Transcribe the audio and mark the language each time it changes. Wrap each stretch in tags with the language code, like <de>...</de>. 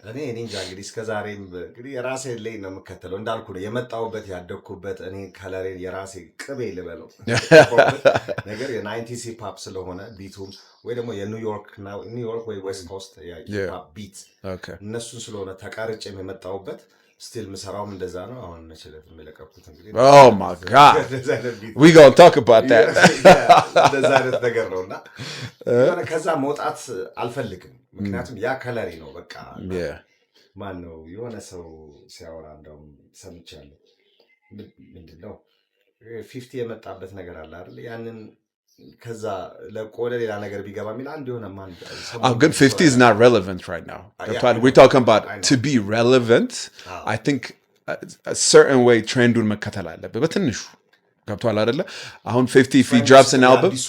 <am>እኔ እንጃ እንግዲህ እስከዛሬም እንግዲህ የራሴ ሌን ነው የምከተለው እንዳልኩ ነው የመጣሁበት ያደግኩበት እኔ ከለሬን የራሴ ቅቤ ልበለው ነገር የ90s ሂፕ ሆፕ ስለሆነ ቢቱም ወይ ደግሞ የኒውዮርክ ወይ ዌስት ኮስት የሂፕ ሆፕ ቢት እነሱን ስለሆነ ተቀርጬም የመጣሁበት still ምሰራውም እንደዛ ነው አሁን ነችለት የሚለቀቁት እንግዲህ</am> <en>oh my god we gonna talk about that</en> <am>እንደዛ አይነት ነገር ነውና ከዛ መውጣት አልፈልግም ምክንያቱም ያ ከለሪ ነው በቃ ማን ነው የሆነ ሰው ሲያወራ እንደውም ሰምቻለሁ ምንድነው 50 የመጣበት ነገር አለ አይደል ያንን ከዛ ለቆደ ሌላ ነገር ቢገባ ሚል አንድ የሆነ ማን ግን</am> <en>50 is not relevant right now we're talking about to be relevant I think a certain way trendun</en> <am>መከተል አለበት በትንሹ ገብቷል አይደለ አሁን</am> <en>50 if he drops an album</en>